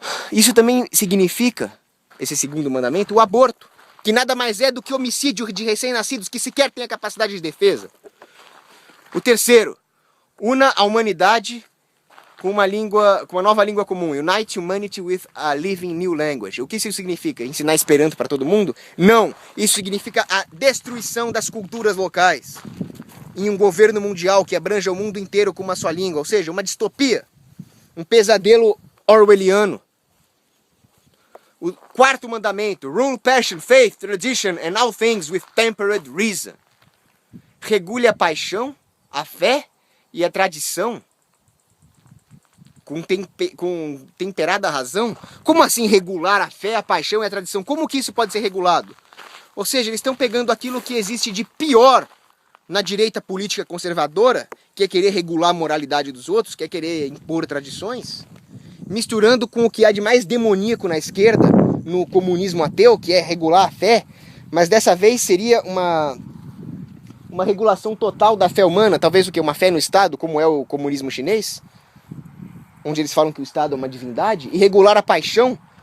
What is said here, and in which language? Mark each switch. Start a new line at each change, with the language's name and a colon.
Portuguese: Isso também significa, esse segundo mandamento, o aborto. que nada mais é do que homicídio de recém-nascidos que sequer têm a capacidade de defesa. O terceiro, una a humanidade com uma nova língua comum.
English: Unite humanity with a living new language.
Portuguese: O que isso significa? Ensinar Esperanto para todo mundo? Não! Isso significa a destruição das culturas locais em um governo mundial que abranja o mundo inteiro com uma só língua. Ou seja, uma distopia. Um pesadelo orwelliano. O quarto mandamento.
English: Rule passion, faith, tradition and all things with temperate reason.
Portuguese: Regule a paixão, a fé e a tradição com temperada razão? Como assim regular a fé, a paixão e a tradição? Como que isso pode ser regulado? Ou seja, eles estão pegando aquilo que existe de pior na direita política conservadora, que é querer regular a moralidade dos outros, que é querer impor tradições, misturando com o que há de mais demoníaco na esquerda, no comunismo ateu, que é regular a fé, mas dessa vez seria uma regulação total da fé humana, talvez o que? Uma fé no Estado, como é o comunismo chinês, onde eles falam que o Estado é uma divindade, e regular a paixão.